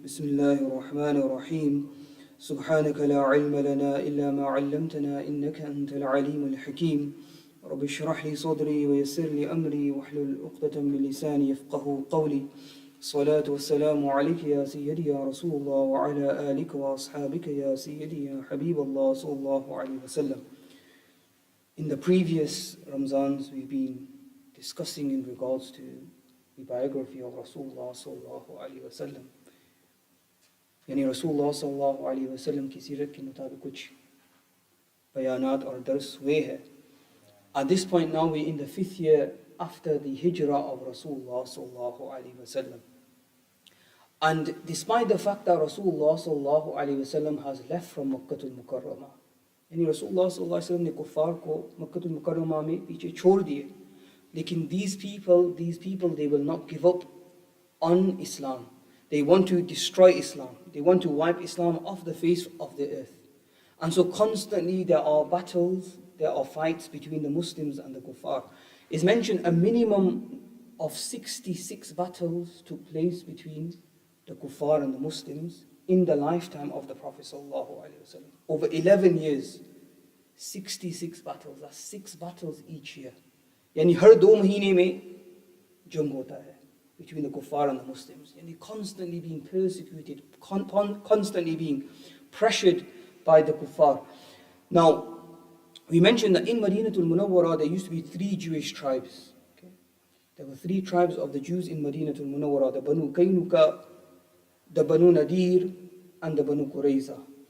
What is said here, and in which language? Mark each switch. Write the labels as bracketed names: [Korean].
[Arabic] بسم الله الرحمن الرحيم. سبحانك لا علم لنا إلا ما علمتنا إنك أنت العليم الحكيم. رب اشرح لي صدري ويسر لي أمري واحلل عقدة من لساني يفقه قولي. الصلاة والسلام عليك يا سيدي يا رسول الله وعلى آلك وأصحابك يا سيدي يا حبيب الله صلى الله عليه وسلم. [English] In the previous Ramzans, we've been discussing in regards to the biography of Rasulullah sallallahu alaihi wasallam. [Hindi] यानी रसूलुल्लाह सल्लल्लाहु अलैहि वसल्लम की सीरत के मुताबिक कुछ बयानात और दर्स हुए हैं. [English] At this point now we're in the 5th year after the hijrah of Rasulullah sallallahu alaihi wasallam. And despite the fact that Rasulullah sallallahu alaihi wasallam has left from Makkah al-Mukarramah, [Hindi] यानी Rasulullah sallallahu alaihi wasallam ने कुफार को Makkah al-Mukarramah में पीछे छोड़ दिए, लेकिन [English] these people they will not give up on Islam. They want to destroy Islam. They want to wipe Islam off the face of the earth. And so constantly there are battles, there are fights between the Muslims and the Kuffar. It's mentioned a minimum of 66 battles took place between the Kuffar and the Muslims in the lifetime of the Prophet sallallahu alaihi wasallam. Over 11 years, 66 battles. That's 6 battles each year. [Hindi] यानी हर 2 महीने में जंग होता है [English] between the Kuffar and the Muslims. And they're constantly being persecuted, constantly being pressured by the Kuffar. Now, we mentioned that in Madinatul Munawwara there used to be 3 Jewish tribes. Okay? There were 3 tribes of the Jews in Madinatul Munawwara: the Banu Qaynuqa, the Banu Nadir, and the Banu Qurayza.